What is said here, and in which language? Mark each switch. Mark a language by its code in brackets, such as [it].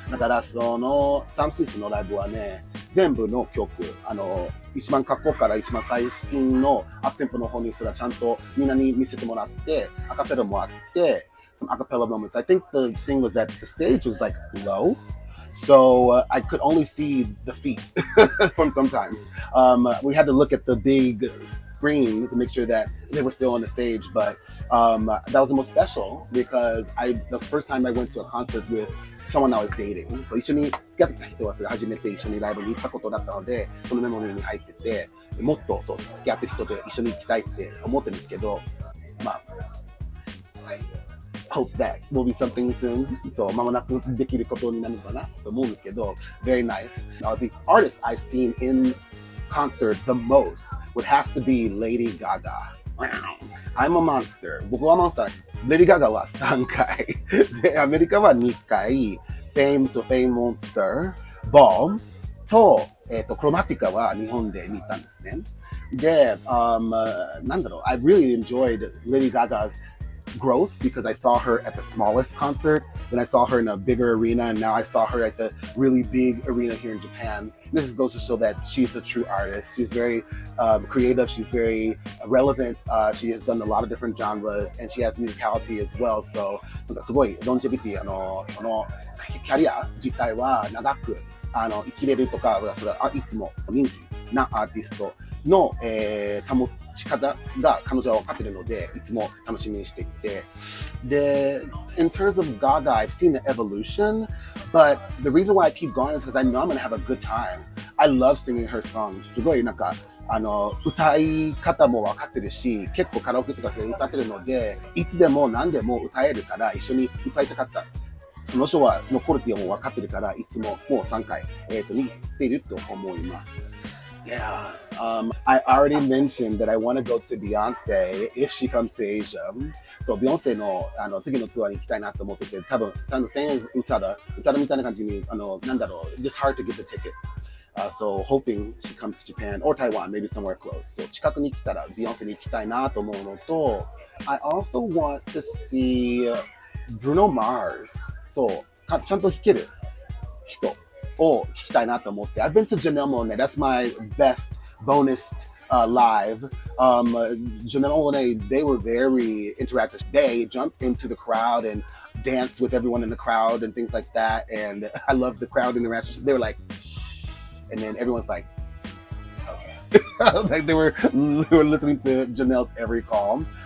[ja] だからそのサム・スミスのライブはね、全部の曲一番過去から一番最新のアップテンポの方にすらちゃんとみんなに見せてもらって、アカペラもあって、 [en] some acapella moments. I think the thing was that the stage was like low, so I could only see the feet from sometimes. We had to look at the big screen to make sure that they were still on the stage, but that was the most special because that was the first time I went to a concert with someone I was dating. [ja] So 一緒に付き合ってきた人はそれ初めて一緒にライブに行ったことだったので、そのメモリーに入ってて、もっとそう付き合ってる人と一緒に行きたいって思ってるんですけど、 [en] hope that will be something soon. [ja] So 間もなくできることになるのかなと思うんですけど、 [en] very nice. Now the artist I've seen in concert the most would have to be Lady Gaga. I'm a monster. [ja] 僕はモンスター。 Lady Gaga は3回。で、アメリカは2回。 Fame to Fame Monster Ball と、クロマティカは日本で見たんですね。で、なんだろう、 [en] I really enjoyed Lady Gaga's growth because I saw her at the smallest concert, then I saw her in a bigger arena, and now I saw her at the really big arena here in Japan. This just goes to show that she's a true artist. She's very creative, she's very relevant, she has done a lot of different genres, and she has musicality as well. [ja] So なんかすごいロンジェビティそのキャリア自体は長く生きれるとか、それはいつも人気なアーティストの、保ち方が彼女は分かっているので、いつも楽しみにしていて。で、 [en] in terms of Gaga, I've seen the evolution, but the reason why I keep going is because I know I'm going to have a good time. I love singing her songs. [ja] すごいなんか、歌い方も分かってるし、結構カラオケとかで歌ってるので、いつでも何でも歌えるから一緒に歌いたかった。その人はのクオリティはもう分かってるから、いつももう3回、に行っていると思います。 [en] Yeah, I already mentioned that I want to go to Beyonce if she comes to Asia. [ja] So Beyonce の次のツアーに行きたいなと思ってて、多分 [en] same as [ja] 歌だみたいな感じになんだろう、 [en] just hard to get the tickets. So hoping she comes to Japan or Taiwan, maybe somewhere close. [ja] So 近くに来たら Beyonce に行きたいなと思うのと、 [en] I also want to see Bruno Mars. [ja] そう。ちゃんと弾ける人を聞きたいなと思って。 [en] I've been to Janelle Monáe. That's my best bonus live. Janelle Monáe, they were very interactive. They jumped into the crowd and danced with everyone in the crowd and things like that. And I loved the crowd interaction. They were like, and then everyone's like, like they were listening to Janelle's every call.